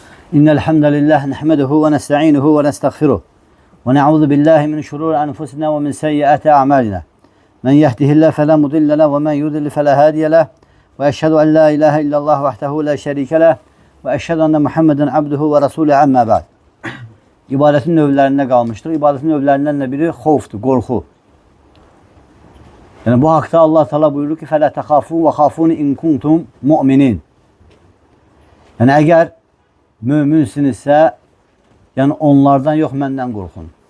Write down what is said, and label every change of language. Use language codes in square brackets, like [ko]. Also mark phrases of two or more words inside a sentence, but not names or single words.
[ar] إن الحمد لله نحمده ونستعينه ونستغفره ونعوذ بالله من شرور أنفسنا ومن سيئات أعمالنا. من يهده الله فلا مضل له ومن يضلل فلا هادي له. وأشهد أن لا إله إلا الله وحده لا شريك له وأشهد أن محمدا عبده ورسوله أما بعد. [az] İbadetin növlərində qalmışdır. İbadetin növlərindən də biri xovfdur, qorxu. Yəni bu haqda Allah Teala buyurur ki: [ar] "فلا تخافو وخافون إن كنتم مؤمنين." [az] Yəni əgər möminsinizsə, yəni onlardan yox, məndən qorxun.